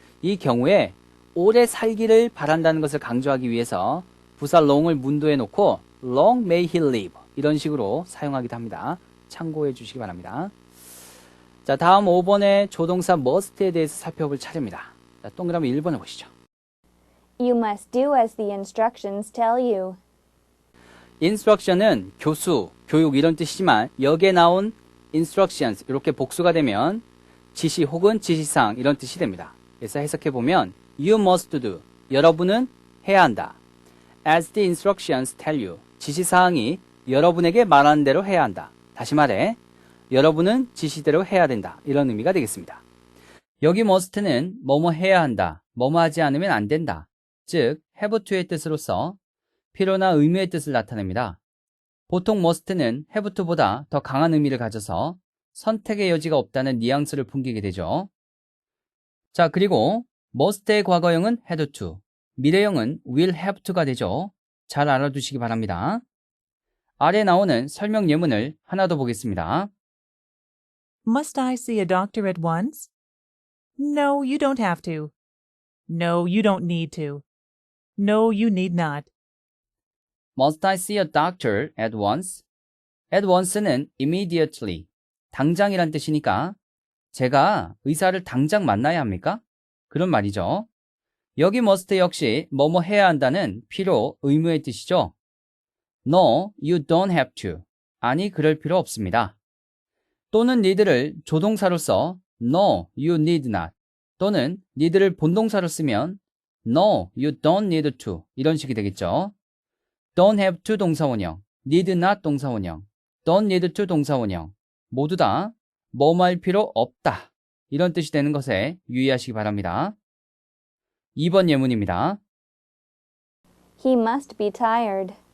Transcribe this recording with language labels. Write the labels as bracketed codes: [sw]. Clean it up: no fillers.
[ko] 이 경우에 오래 살기를 바란다는 것을 강조하기 위해서 부사 long을 문도에 놓고 [en] long may he live [ko] 이런 식으로 사용하기도 합니다. 참고해 주시기 바랍니다. 자, 다음 5번의 조동사 must에 대해서 살펴볼 차례입니다. 자, 동그라미 1번을 보시죠. [en] You must do as the instructions tell you. [ko] instruction은 교수, 교육 이런 뜻이지만 여기에 나온 instructions 이렇게 복수가 되면 지시 혹은 지시사항 이런 뜻이 됩니다. 그래서 해석해보면 [en] You must do, [ko] 여러분은 해야 한다. [en] As the instructions tell you, [ko] 지시사항이 여러분에게 말하는 대로 해야 한다. 다시 말해, 여러분은 지시대로 해야 된다. 이런 의미가 되겠습니다. 여기 must는 뭐뭐 해야 한다, 뭐뭐 하지 않으면 안 된다. 즉, have to의 뜻으로서 필요나 의무의 뜻을 나타냅니다. 보통 must는 have to보다 더 강한 의미를 가져서 선택의 여지가 없다는 뉘앙스를 풍기게 되죠. 자, 그리고 must의 과거형은 had to, 미래형은 will have to가 되죠. 잘 알아두시기 바랍니다. 아래 나오는 설명 예문을 하나 더 보겠습니다. [en] Must I see a doctor at once? No, you don't have to. No, you don't need to. No, you need not. Must I see a doctor at once? [ko] At once는 immediately, 당장이란 뜻이니까 제가 의사를 당장 만나야 합니까? 그런 말이죠. 여기 must 역시 뭐뭐 해야 한다는 필요, 의무의 뜻이죠. [en] No, you don't have to. [ko] 아니, 그럴 필요 없습니다. 또는 need를 조동사로 [en] No, you need not. [ko] 또는 need를 본동사로 쓰면 [en] No, you don't need to. [ko] 이런 식이 되겠죠. [en] Don't have to [ko] 동사원형, need not 동사원형, don't need to 동사원형 모두 다 뭐뭐 할 필요 없다. 이런 뜻이 되는 것에 유의하시기 바랍니다. 2번 예문입니다. [en] He must be tired.